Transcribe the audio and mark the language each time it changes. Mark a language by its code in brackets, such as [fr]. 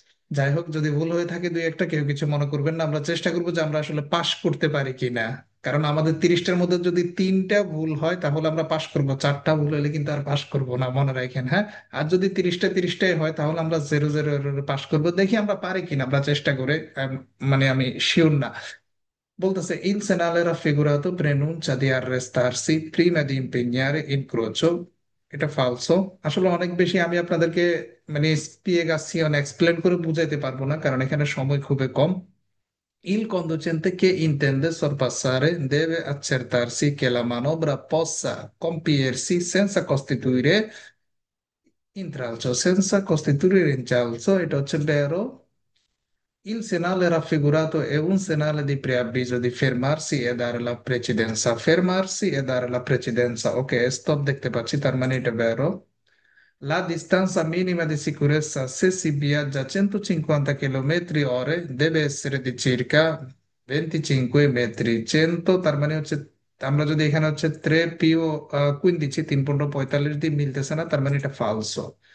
[bn] যাই হোক, যদি ভুল হয়ে থাকে দুই একটা, কেউ কিছু মনে করবেন না। আমরা চেষ্টা করবো যে আমরা আসলে পাশ করতে পারি কিনা। কারণ আমাদের 30টার মধ্যে যদি 3টা ভুল হয় তাহলে আমরা পাশ করবো, 4টা ভুল হলে কিন্তু আর পাশ করবো না, মনে রাখেন, হ্যাঁ। আর যদি 30টাই হয় তাহলে আমরা 0-0 পাশ করবো। দেখি আমরা পারি কিনা, আমরা চেষ্টা করে মানে আমি শিওর না। বলতেছে [it] il senale raffigurato preannuncia di arrestarsi prima di impegnare il crocio. [bn] এটা ফালসো। আসলে অনেক বেশি আমি আপনাদেরকে মানে স্পিয়েগাসিয়ন এক্সপ্লেন করে বুঝাইতে পারবো না, কারণ এখানে সময় খুবই কম। [it] Il conducente che intende sorpassare deve accertarsi che la manovra possa compiersi senza costituire intralcio, senza costituire incialcio. [bn] এটা [it] vero. Il segnale raffigurato è un segnale di preavviso di fermarsi e dare la precedenza. Fermarsi e dare la precedenza. [bn] Ok, stop দেখতে পাচ্ছি, তার মানে এটা vero. [it] La distanza minima di sicurezza se si viaggia a 150 km ore deve essere di circa 25 metri 100, [bn] তার মানে আমরা যদি এখানে 3 পিও 15 3.45 দিয়ে মিলতেছে না, তার মানে এটা ফালসো।